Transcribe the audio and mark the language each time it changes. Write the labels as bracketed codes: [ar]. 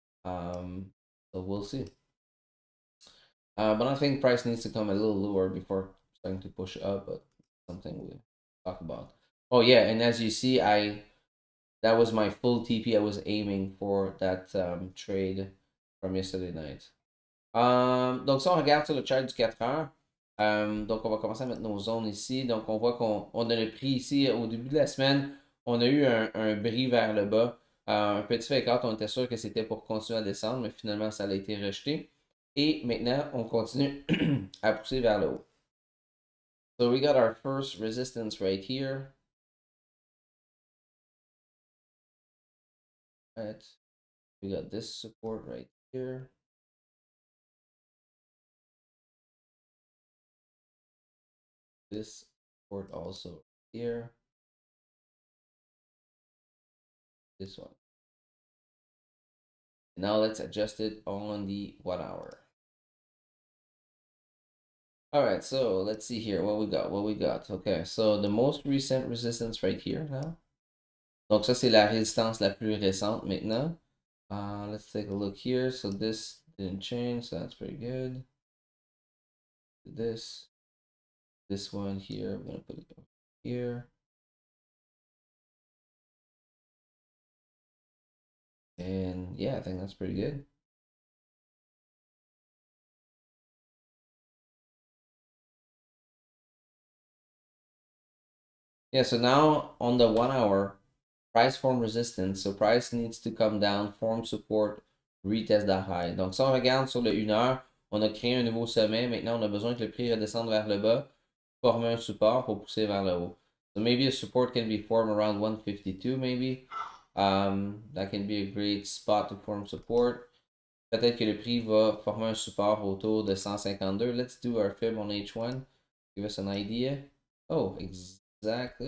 [en] So we'll see. But I think price needs to come a little lower before starting to push up, but something we'll talk about. Oh yeah, and as you see, that was my full TP I was aiming for that trade from yesterday night. [fr] Donc si on regarde sur le chart du 4 heures, donc on va commencer à mettre nos zones ici. Donc on voit qu'on a le prix ici au début de la semaine. On a eu un bris vers le bas. Un petit fake out, on était sûr que c'était pour continuer à descendre, mais finalement ça a été rejeté. Et maintenant, on continue à pousser vers le haut. [en] So we got our first resistance right here. Right. We got this support right here. This support also here. This one. Now let's adjust it on the 1 hour. All right, so let's see here what we got. Okay, so the most recent resistance right here now. [fr] Donc ça, c'est la résistance la plus récente maintenant. [en] Let's take a look here. So this didn't change, so that's pretty good. This one here, I'm gonna put it over here. And yeah, I think that's pretty good. Yeah, so now on the 1 hour, price form resistance. So price needs to come down, form support, retest the high. [fr] Donc si on regarde sur le 1 heure, on a créé un nouveau sommet. Maintenant, on a besoin que le prix redescende vers le bas, former un support pour pousser vers le haut. [en] So maybe a support can be formed around 152 maybe. That can be a great spot to form support. [fr] Peut-être que le prix va former un support autour de 152. [en] Let's do our fib on H1. Give us an idea. Oh, exactly.